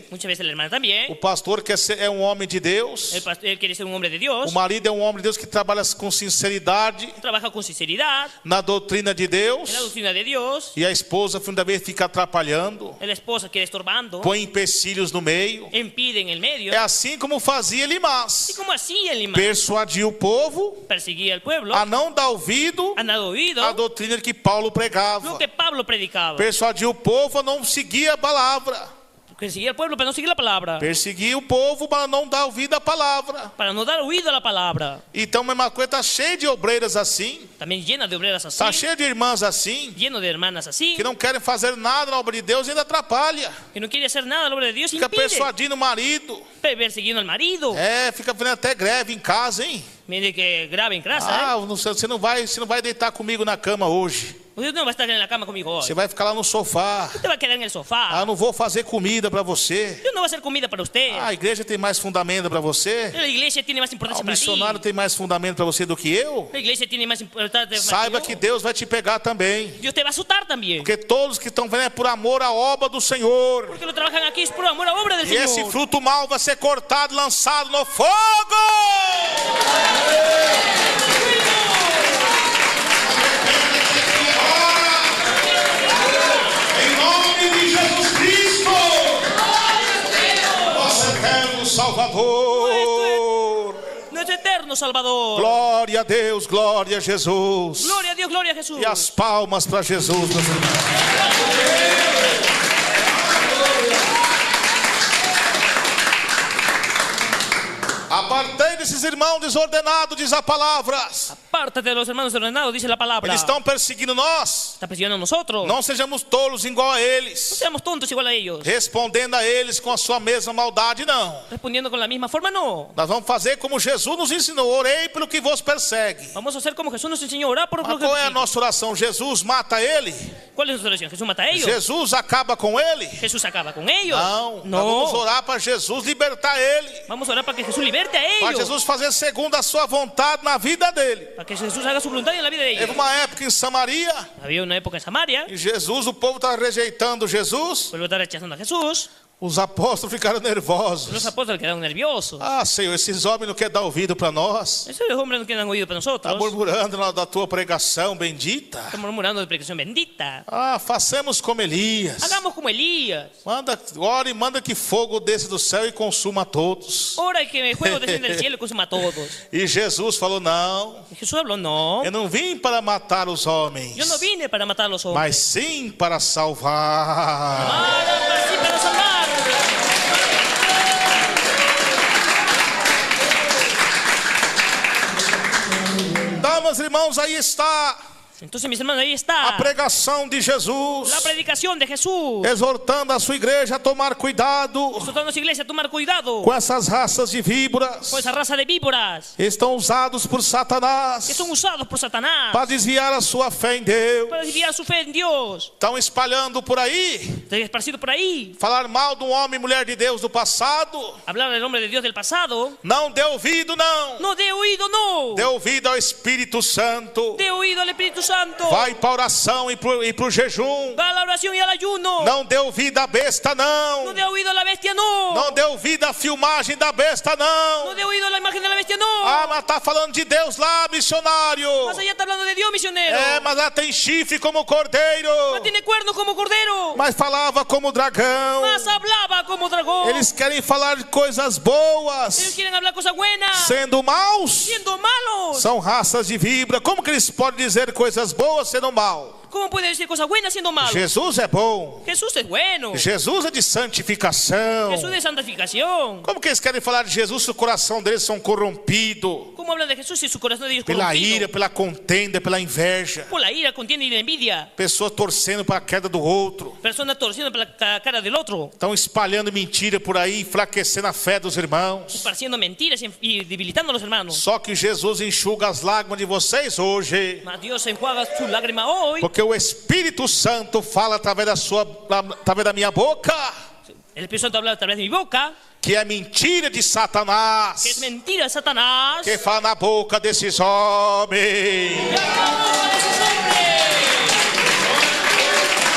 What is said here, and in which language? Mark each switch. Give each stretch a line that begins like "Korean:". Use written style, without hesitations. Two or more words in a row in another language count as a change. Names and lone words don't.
Spanish: Muchas veces la hermana también.
Portuguese: O pastor é um homem de Deus.
Spanish: Él quiere ser un hombre de Dios.
Portuguese: O marido é um homem de Deus que trabalha com sinceridade
Spanish: Trabaja con sinceridad
Portuguese: na doutrina de Deus.
Spanish: en la doctrina de Dios.
Portuguese: E a esposa, fim da vez, fica atrapalhando,
Spanish: La esposa quiere estorbando.
Portuguese: põe empecilhos no meio.
Spanish: Impide en el medio.
Portuguese: É assim como fazia
Spanish: Y Elimás. como así el imán
Portuguese: Persuadiu o povo
Spanish: perseguía al pueblo,
Portuguese: a não dar ouvido
Spanish: han dado oído
Portuguese: à doutrina que Paulo
Spanish: lo
Portuguese: pregava.
Spanish: que Pablo predicaba.
Portuguese: Persuadiu o povo a não seguir a palavra.
Spanish: Perseguía al pueblo para no seguir la palabra.
Portuguese: Perseguir o povo para não dar ouvido à palavra.
Spanish: Para no dar oído a la palabra.
Portuguese: Então, a mesma coisa, está cheio de obreiras assim.
Spanish: También llena de obreras así.
Portuguese: Está cheio de irmãs assim.
Spanish: Lleno de hermanas así.
Portuguese: Que não querem fazer nada na obra de Deus e ainda atrapalha.
Spanish: Que no quiere hacer nada a la obra de Dios.
Portuguese: Fica
Spanish: Impide.
Portuguese: persuadindo o marido.
Spanish: Persiguiendo al marido.
Portuguese: Fica fazendo até greve em casa, hein?
Spanish: Mire que grave en casa.
Portuguese: Você não vai deitar comigo na cama hoje.
Spanish: Usted no va a estar en la cama conmigo hoy.
Portuguese: Você vai ficar lá no sofá.
Spanish: Usted va a quedar en el sofá.
Portuguese: Não vou fazer comida para você.
Spanish: Yo no voy a hacer comida para usted.
Portuguese: A igreja tem mais fundamento para você.
Spanish: La iglesia tiene más
Portuguese: O
Spanish: importancia para ti.
Portuguese: missionário tem mais fundamento para você do que eu.
Spanish: La iglesia tiene más importancia
Portuguese: Saiba que Deus vai te pegar também.
Spanish: Dios te va a azotar también.
Portuguese: Porque todos que estão vendo é por amor à obra do Senhor.
Spanish: Porque lo trabajan aquí es por amor a obra del
Portuguese: E esse
Spanish: Señor.
Portuguese: fruto mau vai ser cortado e lançado no fogo. Em nome de Jesus Cristo, nosso eterno Salvador.
Spanish: Nuestro eterno Salvador.
Portuguese: Glória a Deus, glória a Jesus.
Spanish: Gloria a Dios, gloria a Jesús.
Portuguese: E as palmas para Jesus. Apartei desses irmãos desordenados, diz a palavra.
Spanish: Apártate de los hermanos ordenados, dice la palabra.
Portuguese: Eles estão perseguindo nós.
Spanish: Está persiguiendo a nosotros.
Portuguese: Não sejamos tolos igual a
Spanish: No
Portuguese: eles,
Spanish: seamos tontos igual a ellos.
Portuguese: respondendo a eles com a sua mesma maldade, não.
Spanish: Respondiendo con la misma forma, no.
Portuguese: Nós vamos fazer como Jesus nos ensinou: orei pelo que vos persegue.
Spanish: Vamos a hacer como Jesús nos enseñó a orar por
Portuguese: Mas
Spanish: lo que
Portuguese: qual é a
Spanish: persigue.
Portuguese: nossa oração? Jesus mata ele?
Spanish: ¿Cuál es nuestra oración? ¿Jesús mata a ellos?
Portuguese: Jesus acaba com ele?
Spanish: ¿Jesús acaba con ellos?
Portuguese: Não, nós vamos
Spanish: No.
Portuguese: orar para Jesus libertar ele,
Spanish: Vamos a orar para que Jesús liberte a
Portuguese: para
Spanish: ellos.
Portuguese: Jesus fazer segundo a sua vontade na vida dele.
Spanish: Para que Jesús haga su voluntad en la vida de
Portuguese: Teve
Spanish: ellos.
Portuguese: uma época em Samaria,
Spanish: Había una época en Samaria.
Portuguese: e Jesus, o povo estava rejeitando Jesus,
Spanish: Vuelvo a estar rechazando a Jesús.
Portuguese: os apóstolos ficaram
Spanish: Los
Portuguese: nervosos.
Spanish: apóstoles quedaron nerviosos.
Portuguese: Senhor, esses homens não querem dar ouvido para nós.
Spanish: Esos hombres no quieren oído para
Portuguese: Está
Spanish: nosotros.
Portuguese: murmurando da tua pregação bendita.
Spanish: Están murmurando de predicación bendita.
Portuguese: Façamos como Elias.
Spanish: Hagamos como Elías.
Portuguese: Ora e manda que fogo desça do céu e consuma a todos.
Spanish: Ora que el fuego desciende del cielo y consuma a todos.
Portuguese: E Jesus falou: não,
Spanish: Y Jesús habló, no.
Portuguese: eu não vim para matar os homens,
Spanish: Yo no vine para matar a los hombres.
Portuguese: mas sim para salvar.
Spanish: Para salvar.
Portuguese: Damas e irmãos, aí está
Spanish: Entonces, mis hermanos, ahí
Portuguese: a
Spanish: está
Portuguese: pregação de Jesus,
Spanish: la predicación de Jesús.
Portuguese: exortando a sua igreja a tomar cuidado
Spanish: Exhortando a su iglesia a tomar cuidado
Portuguese: com essas raças de víboras
Spanish: con esa raza de víboras
Portuguese: que estão usados por
Spanish: que Satanás son usados por Satanás
Portuguese: para desviar a sua fé em Deus.
Spanish: para desviar su fe en Dios.
Portuguese: Estão espalhando por aí,
Spanish: Está esparcido por ahí.
Portuguese: falar mal de um homem e mulher de Deus do passado.
Spanish: Hablar del hombre de Dios del pasado.
Portuguese: Não dê ouvido, não.
Spanish: No dé oído, no.
Portuguese: Dê ouvido ao Espírito Santo.
Spanish: Dé oído al Espíritu Santo.
Portuguese: Vai para a oração e para o jejum.
Spanish: Va a la oración y al ayuno.
Portuguese: Não dê ouvido à besta,
Spanish: No
Portuguese: não.
Spanish: dé oído a la bestia, no.
Portuguese: Não dê ouvido à filmagem da besta, não.
Spanish: No dé oído a la imagen de la bestia, no.
Portuguese: Mas está falando de Deus lá, missionário.
Spanish: Más allá está hablando de Dios, misionero.
Portuguese: Mas ela tem chifre como cordeiro.
Spanish: Más tiene cuernos como cordero.
Portuguese: Mas falava como dragão.
Spanish: Más hablaba como dragón.
Portuguese: Eles querem falar de coisas
Spanish: Ellos
Portuguese: boas,
Spanish: quieren hablar cosas buenas.
Portuguese: sendo maus.
Spanish: Siendo malos.
Portuguese: São raças de víbora. Como que eles podem dizer coisas boas sendo mal?
Spanish: ¿Cómo puede decir cosas buenas siendo malos?
Portuguese: Jesus é bom.
Spanish: Jesús es bueno.
Portuguese: Jesus é de santificação.
Spanish: Jesús es santificación.
Portuguese: Como que eles querem falar de Jesus se o coração deles são corrompido
Spanish: ¿Cómo hablan de Jesús si su corazón de Dios es
Portuguese: pela
Spanish: corrompido?
Portuguese: ira, pela contenda, pela inveja?
Spanish: Por la ira, contienda y la envidia.
Portuguese: Pessoas torcendo para a queda do outro.
Spanish: Personas torciendo por la cara del otro.
Portuguese: Estão espalhando mentira por aí, enfraquecendo a fé dos irmãos.
Spanish: Esparciendo mentiras y debilitando a los hermanos.
Portuguese: Só que Jesus enxuga as lágrimas de vocês hoje.
Spanish: Mas Dios enjuaga su lágrima hoy.
Portuguese: Porque o Espírito Santo fala através da minha boca,
Spanish: El Espíritu Santo habla a través de mi boca.
Portuguese: que é mentira de Satanás,
Spanish: Que es mentira de Satanás.
Portuguese: que fala na boca desses homens.
Spanish: Y habla a esos hombres.